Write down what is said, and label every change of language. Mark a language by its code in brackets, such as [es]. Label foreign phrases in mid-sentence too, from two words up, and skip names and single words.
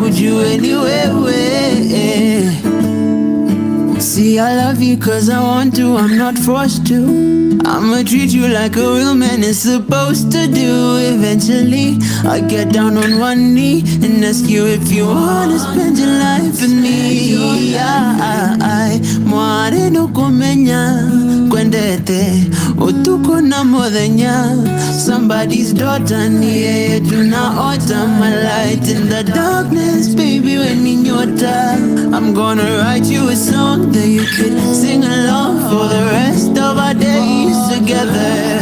[en] Would you anywhere, where? See, I love you cause I want to, I'm not forced to. I'ma treat you like a real man is supposed to do. Eventually, I get down on one knee and ask you if you wanna spend your life with me. [guz] Mware no komenya kwendete utuko na modenya. [en] Somebody's daughter [sw] niye tunaota. [en] My light in the darkness, baby, when in your time. I'm gonna write you a song that you could sing along for the rest of our days together.